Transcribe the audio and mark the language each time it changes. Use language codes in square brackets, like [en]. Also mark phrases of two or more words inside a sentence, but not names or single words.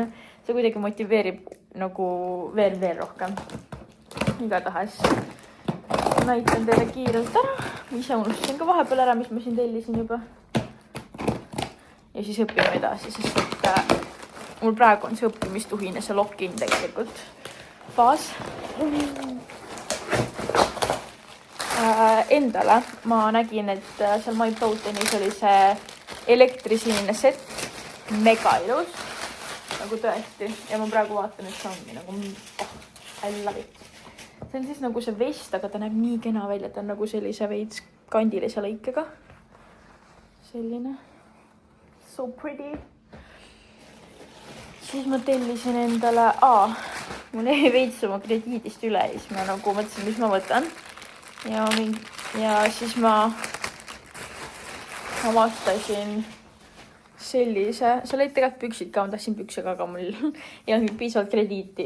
[et] See kuidagi motiveerib nagu veel rohkem. Igatahes näitan teile kiirelt ära. Ise unustasin ka vahepeal ära, mis ma siin tellisin juba. Ja siis õpime edasi, sest et mul praegu on see õppimistuhine, see lock-in tegelikult faas. Endale ma nägin, et seal MyProteinis oli see elektrisinine set, mega ilus, nagu tõesti. Ja ma praegu vaatan, et see ongi nagu, [en] I love it. [et] See on siis nagu see vest, aga ta näeb nii kena välja, ta on nagu sellise veits kandilise lõikega. Selline. [en] So pretty. [et] Siis ma tellisin endale, mul jäi veits oma krediidist üle ja siis ma nagu mõtlesin, mis ma võtan. Ja siis ma avastasin sellise, seal olid tegelikult püksid ka, ma tahtsin püksaga, aga mul ei olnud piisavalt krediiti.